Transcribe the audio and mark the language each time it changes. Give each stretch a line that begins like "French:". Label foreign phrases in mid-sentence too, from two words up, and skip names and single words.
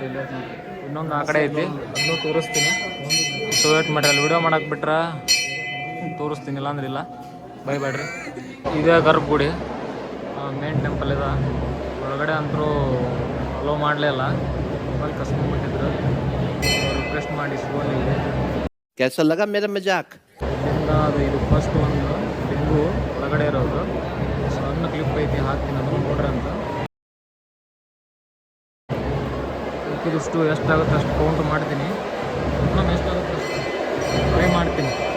Kannada: ಇಲ್ಲಿ ಇನ್ನೊಂದು ಆ ಕಡೆ ಐತಿ, ಅದನ್ನು ತೋರಿಸ್ತೀನಿ.
English: so wait
Kannada: ಮಾಡ್ರಿ, ಅಲ್ಲಿ ವಿಡಿಯೋ ಮಾಡಕ್ಕೆ ಬಿಟ್ರೆ ತೋರಿಸ್ತೀನಿ, ಇಲ್ಲಾಂದ್ರೆ ಇಲ್ಲ. ಬೈಬೇಡ್ರಿ. ಇದೇ ಗರ್ಭಗುಡಿ,
English: main temple
Kannada: ಇದೆ. ಒಳಗಡೆ ಅಂತರೂ ಅಲೋ ಮಾಡಲೇ ಇಲ್ಲ, ಮೊಬೈಲ್ ಕಸ್ಕೊಂಡ್ಬಿಟ್ಟಿದ್ರು. ರಿಕ್ವೆಸ್ಟ್ ಮಾಡಿ ಸಿಗೋಲಿಗೆ.
Hindi: कैसा लगा मेरा मजाक?
Kannada: ಇಲ್ಲಿಂದ ಅದು ಇದು ಫಸ್ಟ್ ಒಂದು ಲಿಂಗು ಒಳಗಡೆ ಇರೋದು ಸಣ್ಣ ಕ್ಲಿಪ್ ಐತಿ, ಹಾಕ್ತೀನಿ, ಅದನ್ನು ನೋಡ್ರಿ ಅಂತ. ಇದಿಷ್ಟು ಎಷ್ಟಾಗುತ್ತೆ ಅಷ್ಟು ಕೌಂಟ್ ಮಾಡ್ತೀನಿ. ಇನ್ನೊಮ್ಮೆ ಎಷ್ಟಾಗುತ್ತೆ ಅಷ್ಟು ಟ್ರೈ ಮಾಡ್ತೀನಿ.